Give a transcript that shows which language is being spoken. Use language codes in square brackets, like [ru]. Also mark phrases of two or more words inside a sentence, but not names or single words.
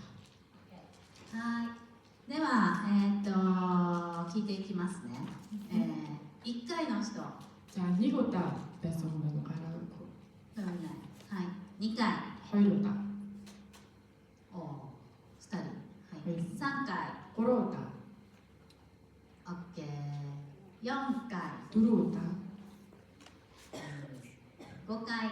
[ja] はい。では聞いていきますね。1回の人。 [mn] За 1 удаа байсан хүн байна уу? Гараагүй. [ja] はい。2回。 [mn] 2 удаа. [ja] お2人。はい。はい 3回。 [mn] 3 удаа. [ja] オッケー。4回。 [mn] 4 удаа. [ja] 5回。